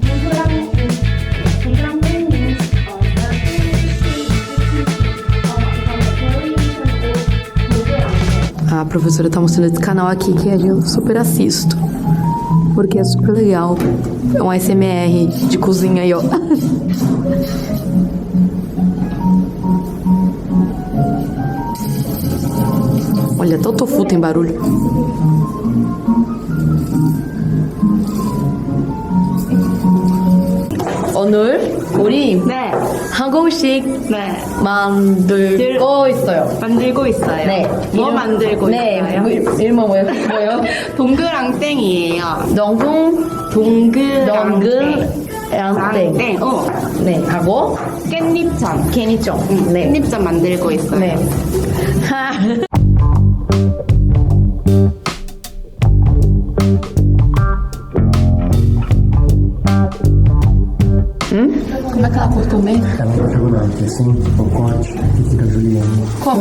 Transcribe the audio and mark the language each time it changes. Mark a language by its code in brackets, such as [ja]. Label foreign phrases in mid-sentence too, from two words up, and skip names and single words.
[pt] A professora tá mostrando esse canal aqui que eu super assisto, porque é super legal. É um ASMR de cozinha aí, ó. Olha, até o tofu tem barulho. [ko] 오늘 우리 네. 한국식 네. 만들고 있어요. 만들고 있어요. 네. 뭐 만들고 있어요? 이름은 뭐예요? 동그랑땡이에요. 동글 동그랑땡. 랑땡. 네. 하고 깻잎전. 캐니죠. 네. 깻잎전 만들고 있어요. 네. [pt] Como é que ela pode comer? Ela vai diagonal, aqui assim, o corte, que fica juliano. Como